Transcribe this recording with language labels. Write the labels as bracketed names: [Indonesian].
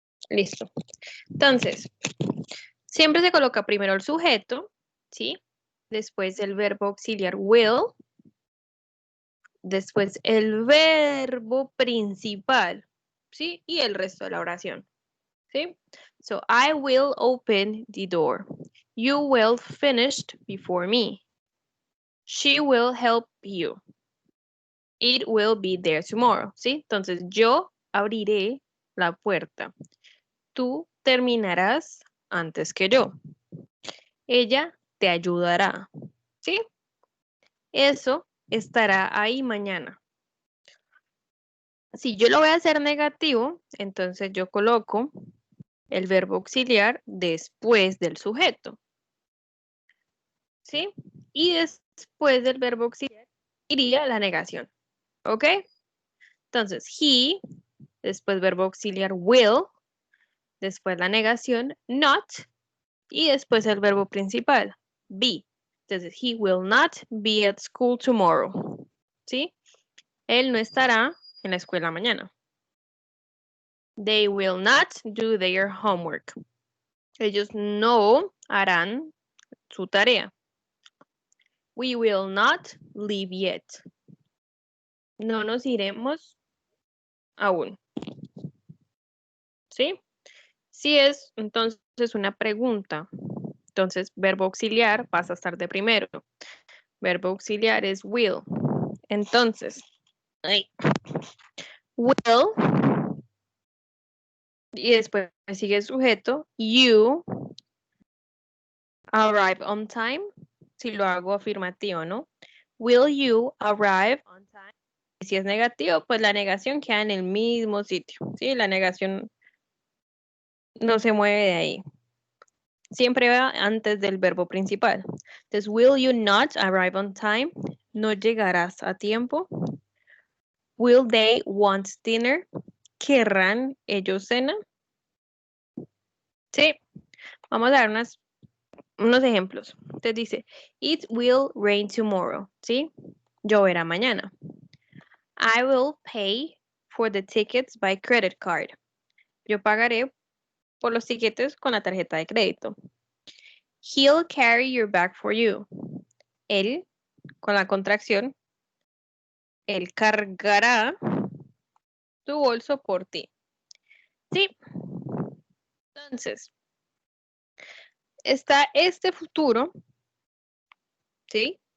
[Spanish] Listo. Entonces, siempre se coloca primero el sujeto, ¿sí? Después el verbo auxiliar will. Después el verbo principal, ¿sí? Y el resto de la oración, ¿sí? [English] So, I will open the door. You will finish before me. She will help you. It will be there tomorrow, ¿sí? [Spanish] Entonces, yo abriré la puerta. Tú terminarás antes que yo. Ella te ayudará, ¿sí? Eso estará ahí mañana. Si yo lo voy a hacer negativo, entonces yo coloco el verbo auxiliar después del sujeto, ¿sí? Y después del verbo auxiliar iría la negación, ¿ok? Entonces, he, después verbo auxiliar will, después la negación not, y después el verbo principal, be. [English] Entonces, he will not be at school tomorrow, ¿sí? [Spanish] Él no estará en la escuela mañana. [English] They will not do their homework. [Spanish] Ellos no harán su tarea. [English] We will not leave yet. [Spanish] No nos iremos aún. ¿Sí? Si es entonces una pregunta, entonces verbo auxiliar pasa a estar de primero. Verbo auxiliar es will. Entonces, will, y después sigue el sujeto, [English] you arrive on time, [Spanish] si lo hago afirmativo, ¿no? [English] Will you arrive on time? [Spanish] Si es negativo, pues la negación queda en el mismo sitio, ¿sí? La negación no se mueve de ahí. Siempre va antes del verbo principal. [English] Entonces, will you not arrive on time? [Spanish] No llegarás a tiempo. [English] Will they want dinner? [Spanish] ¿Querrán ellos cena? Sí. Vamos a dar unos ejemplos. Entonces dice, [English] it will rain tomorrow, [Spanish] ¿sí? Lloverá mañana. [English] I will pay for the tickets by credit card. [Spanish] Yo pagaré por los tiquetes con la tarjeta de crédito. [English] He'll carry your bag for you. [Spanish] Él, con la contracción, él cargará tu bolso por ti. Sí. Entonces, está este futuro, ¿sí?